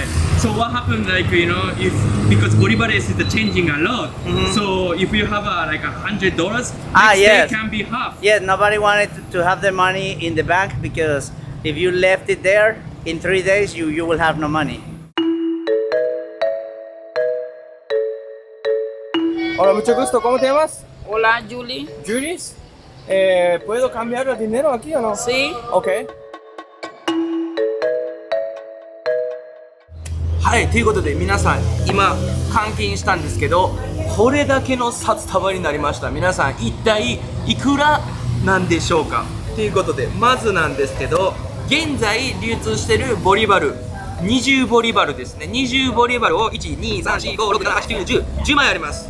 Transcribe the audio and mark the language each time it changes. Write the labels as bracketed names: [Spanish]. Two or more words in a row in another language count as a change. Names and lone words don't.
[English] So what happened, like, you know, if because Bolivares is changing a lot. So if you have like $100, next yes. day can be half. Yeah, nobody wanted to have the money in the bank because if you left it there in 3 days, you will have no money. [Spanish] Hola, mucho gusto. ¿Cómo te llamas? Hola, Julie. Julius. ¿Puedo cambiar el dinero aquí o no? Sí. [English] Okay. [Japanese] はい、ということで皆さん今換金したんですけど、これだけの札束になりました。皆さん一体いくらなんでしょうかということで、まずなんですけど、現在流通しているボリバル20ボリバルですね。20ボリバルを1,2,3,4,5,6,7,8,9,10枚あります。